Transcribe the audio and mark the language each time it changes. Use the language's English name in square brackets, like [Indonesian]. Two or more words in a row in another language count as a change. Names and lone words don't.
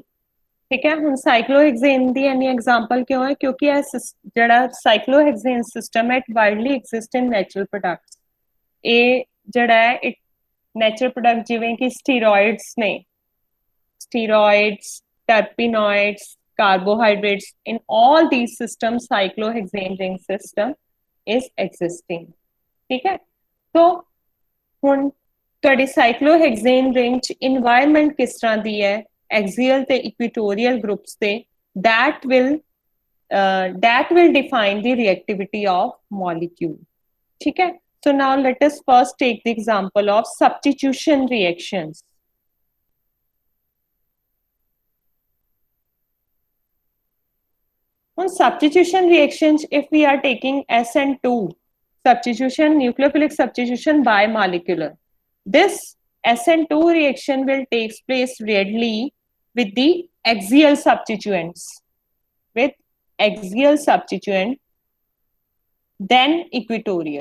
[Hindi] ठीक है? [Punjabi] ਹੁਣ cyclohexane ਦੀ ਇੰਨੀ example ਕਿਉਂ ਹੈ? ਕਿਉਂਕਿ ਇਹ ਜਿਹੜਾ [English] cyclohexane system [Punjabi] ਹੈ, [English] it widely exists in natural products. [Punjabi] ਇਹ ਜਿਹੜਾ ਹੈ, [English] it natural product [Punjabi] ਜਿਵੇਂ ਕਿ steroids ਨੇ, [English] steroids, terpenoids, carbohydrates, in all these systems cyclohexane ring system is existing. [Hindi] ठीक है? तो [Punjabi] ਹੁਣ ਤੁਹਾਡੀ [English] cyclohexane ring [Punjabi] ਚ environment ਕਿਸ ਤਰ੍ਹਾਂ ਦੀ ਹੈ, axial ਤੇ [English] equatorial groups [Punjabi] ਤੇ, [English] that will define the reactivity of molecule. [Hindi] ठीक है? [English] So now let us first take the example of substitution reactions. On substitution reactions, if we are taking SN2, substitution, nucleophilic substitution bimolecular, this SN2 reaction will take place readily with the axial substituents, with axial substituent, then equatorial.